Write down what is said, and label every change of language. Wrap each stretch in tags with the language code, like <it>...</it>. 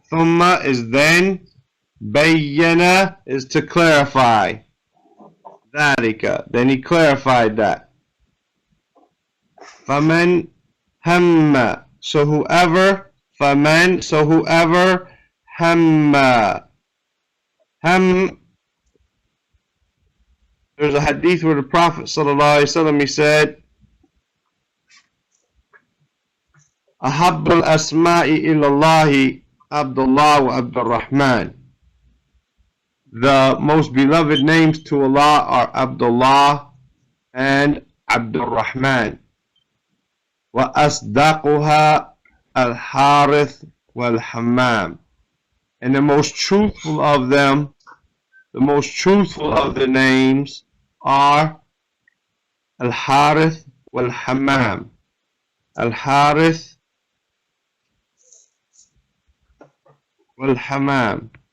<en>ثُمَّ is then, بَيَّنَ is to clarify. ذَلِكَ, then He clarified that. فَمَنْ هَمَّ, so whoever, فَمَنْ, so whoever, هَمَّ. There's a hadith where the Prophet ﷺ, he said, أحب الأسماء إلى الله عبد الله وعبد الرحمن. The most beloved names to Allah are Abdullah and Abdul Rahman.</en> <ar>وأصدقها الحارث والحمام.</ar> <en>And the most truthful of them, the most truthful of the names are Al-Harith wal-Hammam. Al-Harith wal-Hammam.</en>